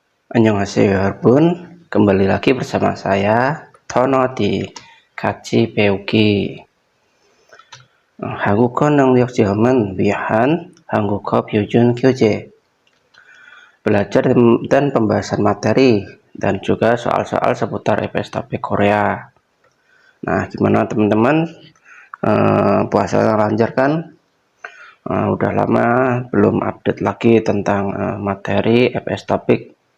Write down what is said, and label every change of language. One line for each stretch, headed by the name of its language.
Korean: Annyeonghaseyo 여러분,
Indonesian: kembali lagi bersama saya Tono di Kaji 배우기.
Korean: 한국어 능력 시험은 위한 한국어 표준 교재.
Indonesian: Belajar dan pembahasan materi dan juga soal-soal seputar EPS topik Korea. Nah, gimana teman-teman? Puasa lancar kan? Udah lama belum update lagi tentang materi EPS topik.